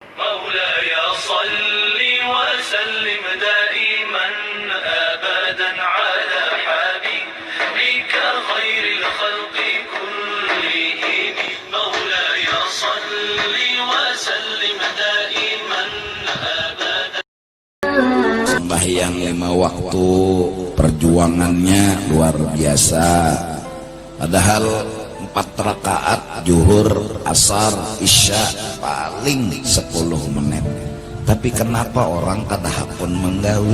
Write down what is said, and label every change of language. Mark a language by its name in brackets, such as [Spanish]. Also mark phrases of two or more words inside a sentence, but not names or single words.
[Arabic] مولاي صل وسلم دائما أبدا على حبيبك خير الخلق كلهم مولاي صل وسلم دائما أبدا. [Banjar] Sembahyang 5 waktu perjuangannya luar biasa. Padahal 4 rakaat zuhur, asar, isya paling 10 menit. Tapi kenapa orang kadahapun menggawi?